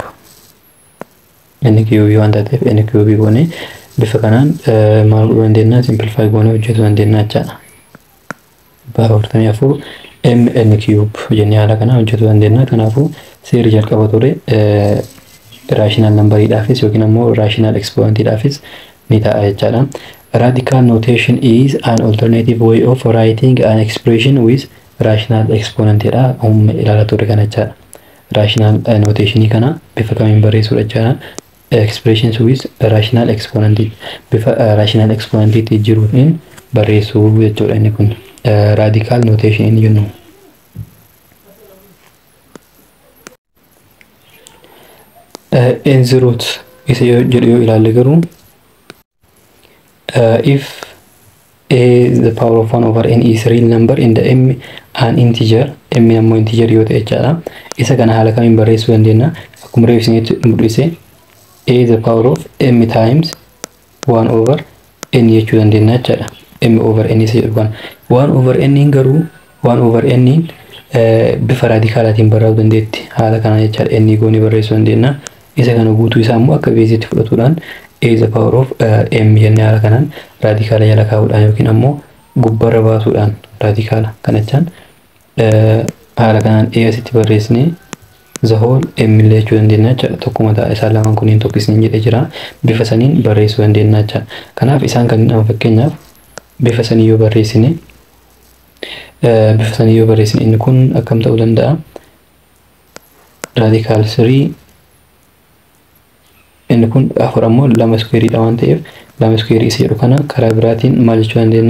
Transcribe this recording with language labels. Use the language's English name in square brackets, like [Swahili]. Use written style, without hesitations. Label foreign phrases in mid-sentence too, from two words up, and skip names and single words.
[Oromo] N cube waan taateef n cube goone bifa kanaan maal godhuu dandeenya? Simplify goone hojjetuu dandeenya jechaadha. 244 m n cube jennee haala kana hojjetuu dandeenya. Kanaafuu seerri jalqaba ture [English] rational number'iidhaafis [Oromo] yookiin ammoo [English] rational exponent'iidhaafis [Oromo] ni ta'a jechaadha. [English] Radical notation is an alternative way of writing an expression with rational exponent jedha. [Oromo] Ilaala ture kana jechaadha. [English] Rational notation [Oromo] kana bifa kamiin barreessuu jechaadha. [English] Expressions with rational exponent [Oromo] bifa [English] rational exponent [Oromo] jiruun barreessuu jechuudha inni kun. [English] Radical notation [Oromo] inni jennu. [English] N root [Oromo] isa jedhu yoo ilaalle garuu [English] if a the power of 1 over n is real number in the m an integer m [Oromo] ammoo integer yoo ta'e jechaadha. Isa kana haala kamiin barreessuu dandeenya? Akkuma reefsineetti mul'ise [English] a the power of m times 1 over n [Oromo] jechuu dandeenya jechaadha. M over n isa jedhu kan 1 over n garuu 1 over n bifa raadikaalaatiin barreessuu dandeetti. Haala kana jechaadha n goonii barreessuu dandeenya. Isa kana guutuu isaa immoo akka beezitti fudhatuudhaan [English] a the power of m [Oromo] jennee haala kanaan raadikaala jala kaa'uudhaan yookiin ammoo gubbarra baasuudhaan raadikaala kanachaan haala kanaan a asitti barreessine [English] the whole m [Oromo] illee jechuu dandeenya jechaadha. Tokkuma ta'a isaan lamaan kunniin tokkisniin jedhee jira. Bifa saniin barreessuu dandeenya jechaadha. Kanaaf isaan kanneen fakkeenyaaf bifa sanii yoo barreessine inni kun akkam ta'uu danda'a? Raadikaal 3 inni kun afur ammoo 2 squareedha waan ta'eef 2 square isa jedhu kana karaa biraatiin maal jechuu dandeenya?